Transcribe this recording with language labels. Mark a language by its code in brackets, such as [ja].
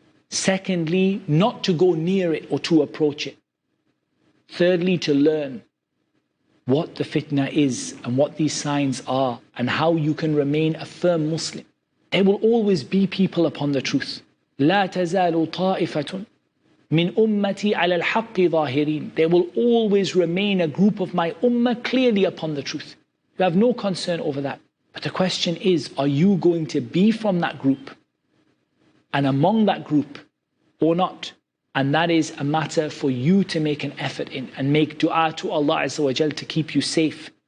[en] Secondly, not to go near it or to approach it. Thirdly, to learn what the fitna is and what these signs are and how you can remain a firm Muslim. There will always be people upon the truth. [ar] لا تزال طائفة من أمتي على الحق ظاهرين. [en] There will always remain a group of my ummah clearly upon the truth. You have no concern over that. But the question is, are you going to be from that group and among that group or not? And that is a matter for you to make an effort in and make dua to Allah Azza wa Jal to keep you safe.